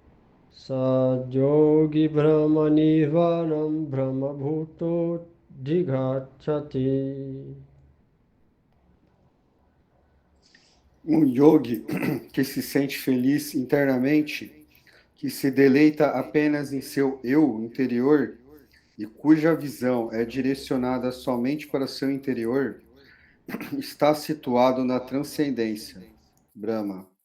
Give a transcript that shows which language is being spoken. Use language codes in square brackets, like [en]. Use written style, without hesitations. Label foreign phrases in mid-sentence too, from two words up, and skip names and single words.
[sa] sajogi brahma nirvanam brahma bhuto digachati. [pt] Um yogi que se sente feliz internamente, que se deleita apenas em seu eu interior e cuja visão é direcionada somente para seu interior, está situado na transcendência, Brahma.